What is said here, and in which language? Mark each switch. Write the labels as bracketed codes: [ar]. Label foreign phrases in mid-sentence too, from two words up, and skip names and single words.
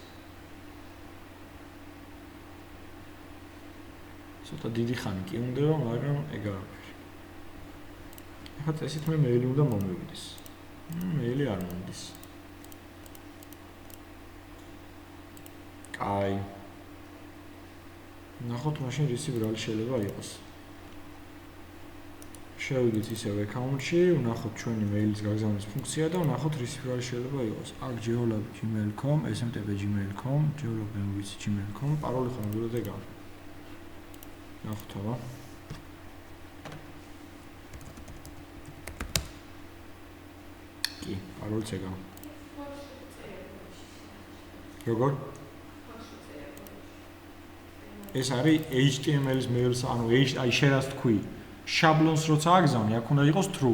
[ka] ცოტა დიდი ხანი კი უნდება მაგრამ ეგ არაფერი ახლა წესით მე მეილი უნდა მომივიდეს მეილი არ მომდის კაი ნახოთ მაშინ რისი ბრალი შეიძლება იყოს შევიდით ისევ აკაუნტში ვნახოთ ჩვენი მეილის გაგზავნის ფუნქცია და ვნახოთ რისი ბრალი შეიძლება იყოს აქ geolab@gmail.com smtp@gmail.com geolab@gmail.com პაროლი ხომ ეგ არის ნახოთ აბა კი პაროლიც ეგაა როგორ ეს არის HTML-ის მეილს, ანუ აი შენას თქვი, შაბლონს როცა აგზავნი, აქ უნდა იყოს true.